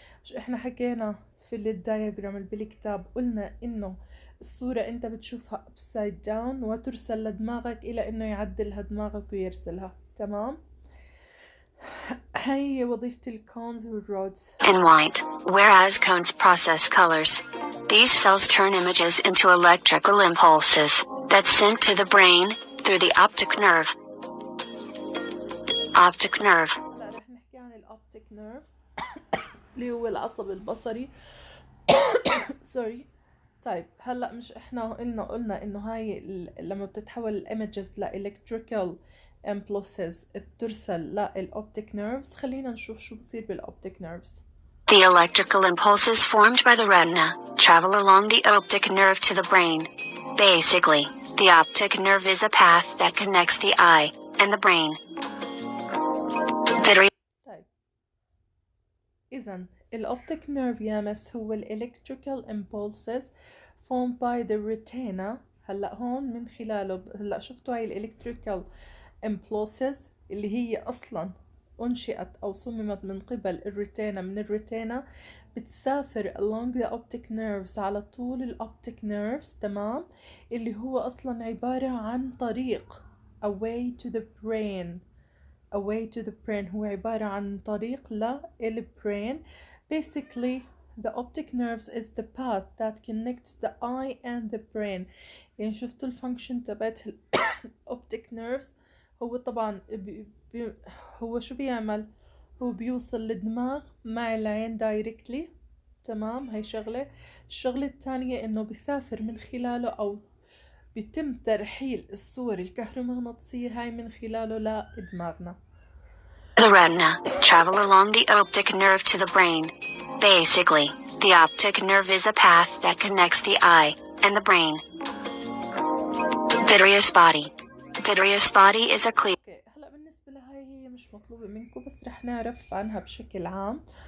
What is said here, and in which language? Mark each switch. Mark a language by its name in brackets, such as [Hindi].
[Arabic] مش إحنا حكينا في الدايجرام اللي بالكتاب قلنا إنه الصورة أنت بتشوفها [English] upside down [Arabic] وترسل لدماغك إلى إنه يعدلها دماغك ويرسلها. تمام. هي وظيفة الكونز والرودز. [English] And white, whereas cones process colors. These cells turn images into electrical impulses that send to the brain through the optic nerve. Optic nerve. [Arabic] لا رح نحكي عن الأوبتيك نيرفز اللي هو العصب البصري. سوري. طيب هلا مش احنا قلنا انه هاي لما بتتحول الايمجز لإلكتريكال impulses بترسل للأوبتيك نيرفز. خلينا نشوف شو بصير بالأوبتيك نيرفز. [English] The electrical impulses formed by the retina travel along the optic nerve to the brain. Basically, the optic nerve is a path that connects the eye and the brain. [Arabic] طيب إذن الأوبتيك نيرف يا مس هو [English] electrical impulses formed by the retina. [Arabic] هلأ هون من خلاله هلأ شفتوا هاي electrical impulses اللي هي أصلا أنشئت أو صممت من قبل الريتينا. من الريتينا بتسافر [English] along the optic nerves [Arabic] على طول الأوبتيك nerves، تمام، اللي هو أصلا عبارة عن طريق [English] away to the brain. [Arabic] هو عبارة عن طريق للبرين. [English] Basically the optic nerves is the path that connects the eye and the brain. [Arabic] يعني شفتوا الفانكشن تبعت الأوبتيك nerves. هو طبعا هو شو بيعمل؟ هو بيوصل للدماغ مع العين دايركتلي، تمام. هاي شغلة. الشغلة الثانية انه بيسافر من خلاله او بيتم ترحيل الصور الكهرومغناطيسية هاي من خلاله لدماغنا. [English] The retina travel along the optic nerve to the brain. Basically, the optic nerve is a path that connects the eye and the brain. Vitreous body is a clear. [Arabic] هلا بالنسبة لهاي هي مش مطلوبة منكم، بس رح نعرف عنها بشكل عام.